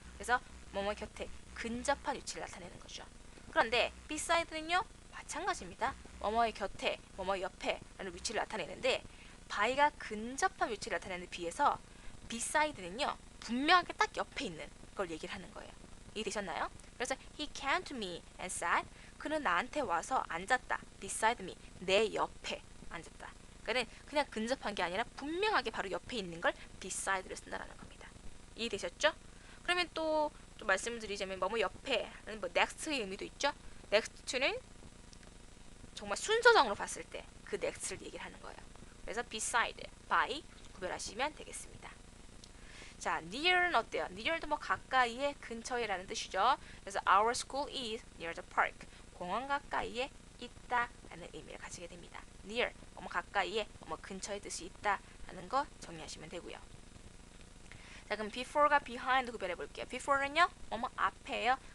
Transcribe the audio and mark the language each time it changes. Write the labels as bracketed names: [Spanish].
[Korean] 그래서 뭐뭐의 곁에 근접한 위치를 나타내는 거죠. 그런데 beside는요 마찬가지입니다. 뭐뭐의 곁에, 뭐뭐의 옆에 라는 위치를 나타내는데 by가 근접한 위치를 나타내는 비해서 beside는요 분명하게 딱 옆에 있는 걸 얘기를 하는 거예요. 이해되셨나요? [English] 그래서 he came to me and sat, [Korean] 그는 나한테 와서 앉았다. [English] beside me, [Korean] 내 옆에 앉았다. 그러니까 그냥 근접한 게 아니라 분명하게 바로 옆에 있는 걸 beside를 쓴다라는 겁니다. 이해되셨죠? 그러면 또 말씀을 드리자면 뭐뭐 옆에 뭐 next의 의미도 있죠. next는 정말 순서상으로 봤을 때 그 next를 얘기를 하는 거예요. 그래서 beside, by 구별하시면 되겠습니다. 자, near는 어때요? near도 뭐 가까이에, 근처에라는 뜻이죠. [English] 그래서 our school is near the park. [Korean] 공원 가까이에 있다라는 의미를 가지게 됩니다. near, 뭐 가까이에, 뭐 근처에 뜻이 있다라는 거 정리하시면 되고요. 자, 그럼 before가 behind 구별해 볼게요. before는요, 뭐 앞에요.